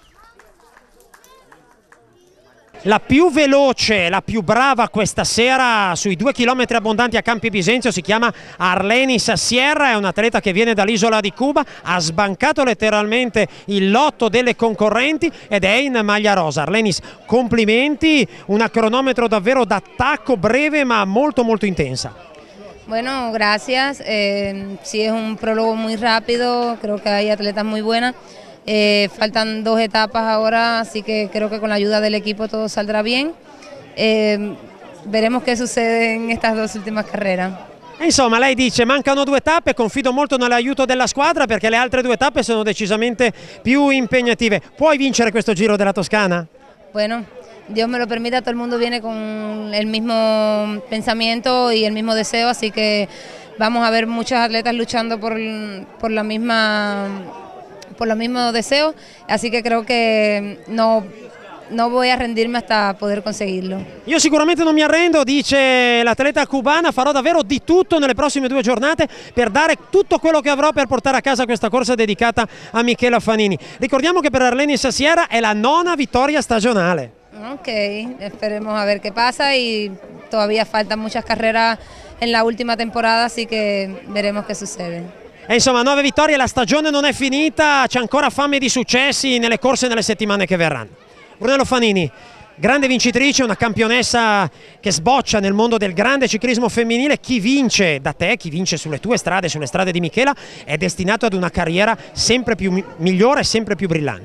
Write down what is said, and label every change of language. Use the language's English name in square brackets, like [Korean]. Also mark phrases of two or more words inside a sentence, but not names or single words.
[Italian] La più veloce, la più brava questa sera sui 2 chilometri abbondanti a Campi Bisenzio si chiama Arlenis Sierra, è un atleta che viene dall'isola di Cuba, ha sbancato letteralmente il lotto delle concorrenti ed è in maglia rosa. Arlenis, complimenti, un cronometro davvero d'attacco, breve ma molto molto intensa. [Spanish] Bueno, gracias. Sí, es un prólogo muy rápido, creo que hay atletas muy buenas. Faltan 2 etapas ahora, así que creo que con la ayuda del equipo todo saldrá bien. Veremos qué sucede en estas 2 ultimas carreras. [Italian] Insomma, lei dice mancano 2 tappe, confido molto nell'aiuto della squadra perché le altre 2 tappe sono decisamente più impegnative. Puoi vincere questo Giro della Toscana? [Spanish] Bueno, Dios me lo permita, todo el mundo viene con el mismo pensamiento y el mismo deseo, así que vamos a ver muchos atletas luchando por los mismos deseos, así que creo que no voy a rendirmi hasta poter conseguirlo. [Italian] Io sicuramente non mi arrendo, dice l'atleta cubana, farò davvero di tutto nelle prossime 2 giornate per dare tutto quello che avrò per portare a casa questa corsa dedicata a Michela Fanini. Ricordiamo che per Arlenis Sasiera è la 9ª vittoria stagionale. [Spanish] Ok, esperemos a ver qué pasa y todavía faltan muchas carreras en la última temporada, así que veremos qué sucede. [Italian] E insomma 9 vittorie, la stagione non è finita, c'è ancora fame di successi nelle corse nelle settimane che verranno. Brunello Fanini, grande vincitrice, una campionessa che sboccia nel mondo del grande ciclismo femminile. Chi vince da te, chi vince sulle tue strade, sulle strade di Michela, è destinato ad una carriera sempre più migliore e sempre più brillante.